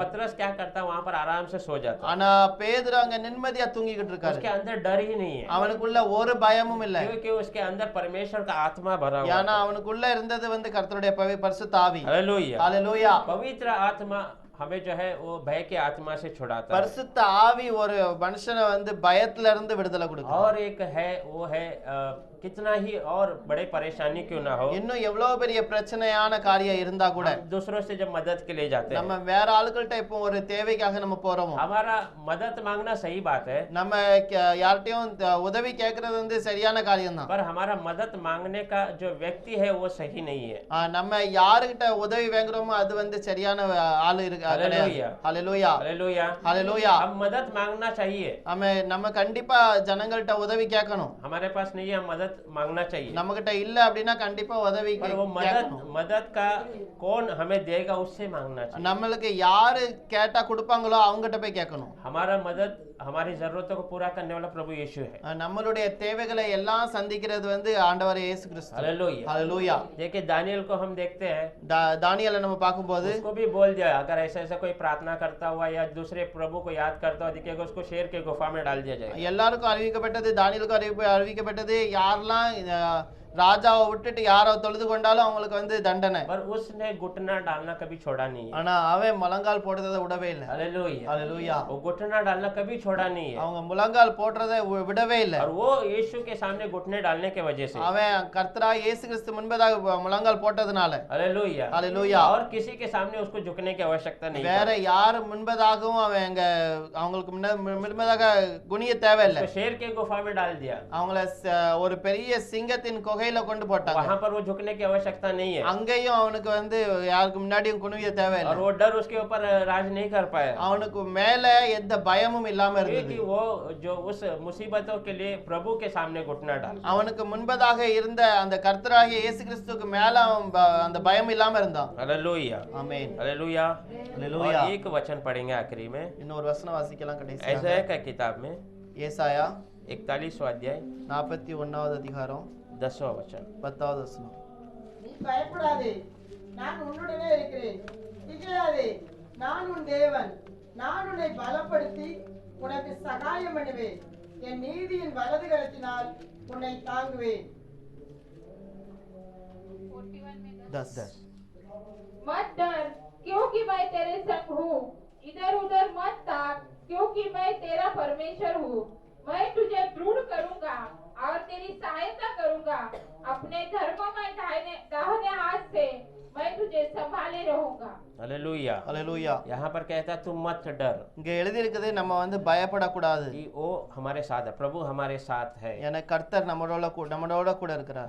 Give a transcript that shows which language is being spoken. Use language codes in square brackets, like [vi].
[hi] पतरस क्या करता है, वहां पर आराम से सो जाता है, [ta] ஆனா பேதுரு அங்க நிம்மதியா தூங்கிக்கிட்டு இருக்காரு। [hi] उसके अंदर डर ही नहीं है [ta] அவனுக்குள்ள ஒரு பயமும் இல்ல, [hi] क्योंकि उसके अंदर परमेश्वर का आत्मा भरा हुआ [ta] ஏன்னா [hi] है। [ta] அவனுக்குள்ள இருந்தது வந்து கர்த்தருடைய பரிசுத்த ஆவி। [hi] हालेलुया। [ta] ஹalleluya। [hi] पवित्र आत्मा हमें जो है वो भय के आत्मा से छुड़ाता है, [ta] பரிசுத்த ஆவி ஒரு மனுஷனை வந்து பயத்துல இருந்து விடுதலை கொடுக்கும்। [hi] और एक है वो है कितना ही और बड़े परेशानी क्यों ना हो, [ta] இன்னும் எவ்வளவு பெரிய பிரச்சனையான காரியம் இருந்தா கூட [hi] हम दूसरों से जब मदद के लिए जाते हैं, [ta] நம்ம வேற ஆளுகள்ட்ட இப்போ ஒரு தேவைக்காக நம்ம போறோமோ [hi] हमारा मदद मांगना सही बात है, [ta] நம்ம யார்கிட்டயும் உதவி கேட்கறது வந்து சரியான காரியம் தான்। [hi] पर हमारा मदद मांगने का जो व्यक्ति है वो सही नहीं है। [ta] நம்ம யாருகிட்ட உதவி வாங்குறோமோ அது வந்து சரியான ஆளு இருக்கு [hi] हालेलुया। [ta] ஹalleluya [hi] हालेलुया। [ta] ஹalleluya। [hi] हम मदद मांगना चाहिए, [ta] நம்ம கண்டிப்பா ஜனங்கள்ட்ட உதவி கேட்கணும்। [hi] हमारे पास नहीं है, हम मदद मांगना चाहिए, [ta] நம்ம கிட்ட இல்ல அப்படின்னா கண்டிப்பா உதவி [hi] पर वो मदद का कौन हमें देगा उससे मांगना चाहिए। [ta] நம்மளுக்கு யாரு கேட்டா கொடுப்பாங்களோ அவங்ககிட்ட போய் கேட்கணும்। [hi] हमारा मदद हमारी जरूरतों को पूरा करने वाला प्रभु यीशु है। [ta] நம்மளுடைய தேவைகளை எல்லாம் சந்திக்கிறது வந்து ஆண்டவர் இயேசு கிறிஸ்து। [hi] हालेलुया। [ta] ஹalleluya। [hi] देखिए दानियल को हम देखते हैं, [ta] தானியேலை நம்ம பார்க்கும்போது [hi] उसको भी बोल दिया अगर ऐसा कोई प्रार्थना करता हुआ या दूसरे प्रभु को याद करता हुआ दिखेगा उसको शेर के गुफा में डाल दिया जाएगा। [ta] எல்லாருக்கும் அறிவிக்கப்பட்டது, தானியேலுக்கு அறிவிக்கப்பட்டது, யாரெல்லாம் ராஜாவை விட்டுட்டு யாரோ தொழுது கொண்டாலும் அவங்களுக்கு வந்து தண்டனை। [hi] पर उसने घुटना डालना कभी छोड़ा नहीं है। [ta] ஆனா அவன் முழங்கால் போடுறதை விடவே இல்லை। [hi] हालेलुया। [ta] ஹalleluya। [hi] वो घुटना डालना कभी छोड़ा नहीं है, [ta] அவங்க முழங்கால் போடுறதை விடவே இல்லை। [hi] और वो यीशु के सामने घुटने डालने के वजह से, [ta] அவன் கர்த்தராகிய இயேசு கிறிஸ்து முன்பதாக முழங்கால் போட்டதுனால [hi] हालेलुया, [ta] ஹalleluya। [hi] और किसी के सामने उसको झुकने की आवश्यकता नहीं [ta] வேற [hi] है। [ta] யார் முன்பதாகவும் அவன் அவங்களுக்கு முன்பதாக குனிய தேவையில்லை। [hi] उसको शेर के गुफा में डाल दिया, [ta] அவங்கள ஒரு பெரிய சிங்கத்தின் குகையில கொண்டு போட்டாங்க। [hi] वहां पर वो झुकने की आवश्यकता नहीं है, [ta] அங்கேயும் அவனுக்கு வந்து யாருக்கு முன்னாடியும் குனிய தேவையில்லை। [hi] और वो डर उसके ऊपर राज नहीं कर पाया, [ta] அவனுக்கு மேல எந்த பயமும் இல்லாம இருந்தது। [hi] क्योंकि वो जो उस मुसीबतों के लिए प्रभु के सामने घुटना डाल, [ta] அவனுக்கு முன்பதாக இருந்த அந்த கர்த்தராகிய இயேசு கிறிஸ்துவுக்கு மேல அவன் அந்த பயம் இல்லாம இருந்தான்। [hi] हालेलुया। [ta] ஆமென்। [hi] हालेलुया। हालेलुया। और एक वचन पढ़ेंगे आखिरी में, [ta] இன்னொரு வசனம் வாசிக்கலாம் கடைசியாக। [hi] ऐसाया का किताब में [ta] ஏசாயா [hi] 41वां अध्याय [ta] 41வது அதிகாரம் [hi] 10वां वचन। [ta] 10வது வசனம்। நீ பயப்படாதே, நான் உன்னுடனே இருக்கிறேன். திகையாதே, நான் உன் தேவன். நான் உன்னை பலப்படுத்தி உனக்கு சகாயம் பண்ணுவேன். என் நீதியின் வலது கரத்தினால் உன்னை தாங்குவேன். [hi] 41 में 10 मत डर, क्योंकि मैं तेरे संग हूँ। इधर उधर मत ताक, क्योंकि मैं तेरा परमेश्वर हूँ। मैं तुझे दृढ़ करूँगा और तेरी सहायता करूँगा। अपने धर्म में दाहिने हाथ से मैं तुझे संभाले रहूँगा। हालेलुया। [ta] ஹalleluya। [hi] यहाँ पर कहता है तुम मत डर, [ta] இங்க எழுதி இருக்குது நம்ம வந்து பயப்படக்கூடாது। [hi] कि वो हमारे साथ है, प्रभु हमारे साथ है। [ta] ஏன்னா கர்த்தர் நம்மளோட கூட இருக்கிறார்।